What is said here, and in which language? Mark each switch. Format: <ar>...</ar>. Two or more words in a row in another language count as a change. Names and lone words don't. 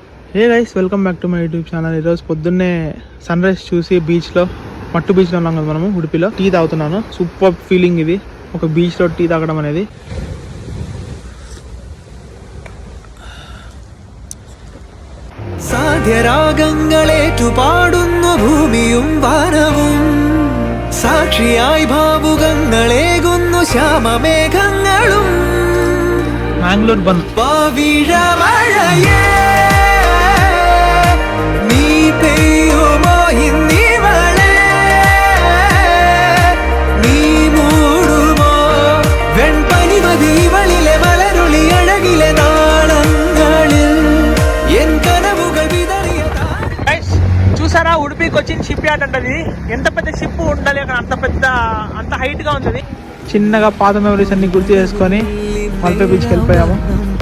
<en>Hey guys, welcome back to my YouTube channel.</en> <te>ఈరోజు పొద్దున్నే సన్ రైజ్ చూసి బీచ్లో, మట్టు బీచ్లో ఉన్నాం కదా మనము, ఉడిపిలో. టీ తాగుతున్నాను.</te> <en>super feeling</en> <te>ఇది, ఒక బీచ్లో టీ తాగడం అనేది.</te> <ml>സാധ്യരാഗങ്ങളേറ്റു പാടുന്നു ഭൂമിയും വാനവും, സാക്ഷിയായി ഭാവുകങ്ങളേകുന്നു ശ്യാമമേഘങ്ങളും. മാംഗ്ലൂർ ബൺ പവിഴമഴയേ നീ പെയ്യുമോ ഇന്നിവളെ, നീ മൂടുമോ വെൺപനിമതി ഇവളിലെ മലരുളി അഴകിലെ നാളങ്ങളിൽ എൻ കനവുകൾ വിതറിയ.</ml> <te>చూసారా, ఉడిపికి వచ్చిన షిప్ యార్డ్ అంటది. ఎంత పెద్ద షిప్ ఉండాలి అక్కడ, అంత హైట్ గా ఉంది. చిన్నగా పాత మెమరీస్ అన్ని గుర్తు చేసుకొని మల్పే బీచ్కి వెళ్ళిపోయాము.</te>